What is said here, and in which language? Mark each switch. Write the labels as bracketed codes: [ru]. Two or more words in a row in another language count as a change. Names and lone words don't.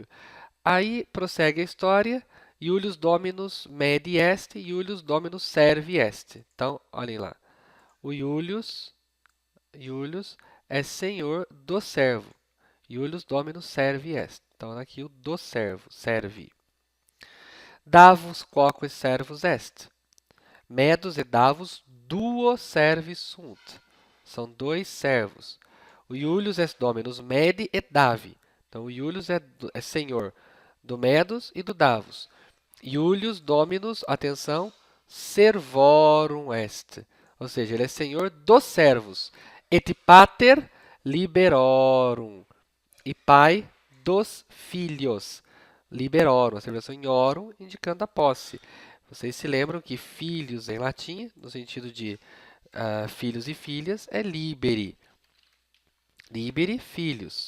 [pt] Aí, prossegue a história. [la] Iulius Dominus Medi est, Iulius Dominus Servi est. [pt] Então, olhem lá. O Iulius é senhor do servo. [la] Iulius Dominus Servi est. [pt] Então, aqui o do servo, serve. [la] Davus quoque servus est. Medus e Davus duo servis sunt. [pt] São 2 servos. O [la] Iulius est Dominus Medi et Davi. [pt] Então, o Iulius é senhor do Medus e do Davus. [la] Iulius Dominus, atenção, servorum est. [pt] Ou seja, ele é senhor dos servos. [la] Et pater liberorum. [pt] E pai dos filhos. Liberorum, a abreviação em orum, indicando a posse. Vocês se lembram que filhos em latim, no sentido de filhos e filhas, é liberi. Liberi, filhos.